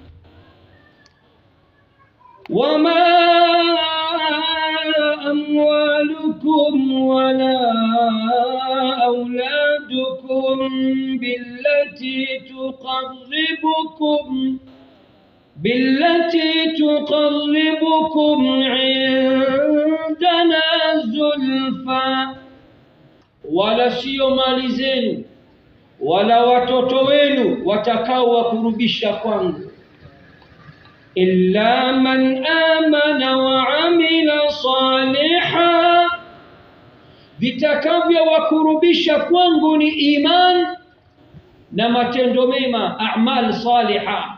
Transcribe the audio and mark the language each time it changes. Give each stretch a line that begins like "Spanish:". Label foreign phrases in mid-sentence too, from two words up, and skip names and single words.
Arabic: وما أموالكم ولا أولادكم بالتي تقربكم عندنا زلفى.
Swahili: wala sio mali zenu wala watoto wenu watakao wakurubisha kwangu,
Arabic: إلا من آمن وعمل صالحا,
Swahili: vitakavyo wakurubisha kwangu ni iman na matendo mema,
Arabic: أعمال صالحة.